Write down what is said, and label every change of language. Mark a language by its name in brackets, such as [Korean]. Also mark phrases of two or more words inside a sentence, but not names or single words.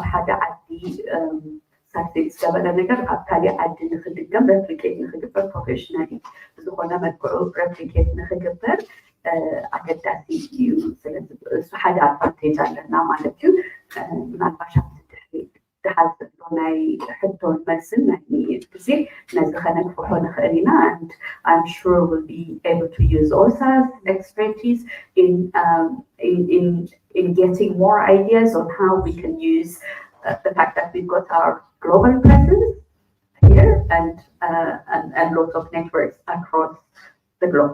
[Tigrinya] ሓደ ዓዲ ሳክሴስ ዝገበረ ነገር ኣብ ካሊእ ዓዲ ንክድገም ሬፕሊኬት ንክግበር ፕሮፌሽናሊ ዝኾነ መልክዑ ሬፕሊኬት ንክግበር ኣገዳሲ እዩ ስለዚ እሱ ሓደ ኣድቫንቴጅ ኣለና ማለት እዩ ምናልባሽ ኣብቲ ድሕሪት ድሓዝ ዘሎ ናይ ሕቶን መልስን ናይ ግዜ ነዚ ከነግፍሖ ንኽእል ኢና [English] and I'm sure we'll be able to use OSA's expertise in getting more ideas on how we can use the fact that we've got our global presence here and lots of networks across the globe.